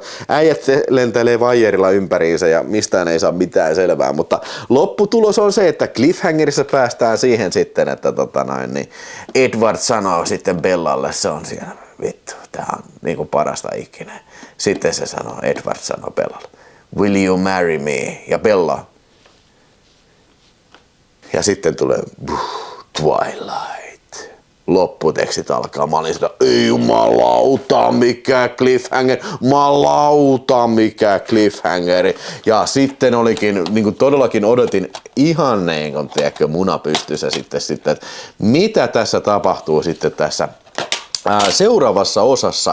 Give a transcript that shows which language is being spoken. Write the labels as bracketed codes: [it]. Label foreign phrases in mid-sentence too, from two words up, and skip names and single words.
[fi] Äijät lentelee vaijerilla ympäriinsä ja mistään ei saa mitään selvää, mutta lopputulos on se, että cliffhangerissa päästään siihen sitten, että niin Edward sanoo sitten Bellalle, se on siellä, vittu, tää on niinku parasta ikinä. Sitten se sanoo, Edward sanoo Bellalle, [en] will you marry me? Ja Bella. [fi] Ja sitten tulee Twilight. Lopputekstit alkaa. Mä olin sitä, ei jumalauta mikä cliffhanger, jumalauta mikä cliffhangeri. Ja sitten olikin, niin kuin todellakin odotin ihan niin kuin tiedätkö, muna pystyssä sitten, että mitä tässä tapahtuu sitten tässä seuraavassa osassa.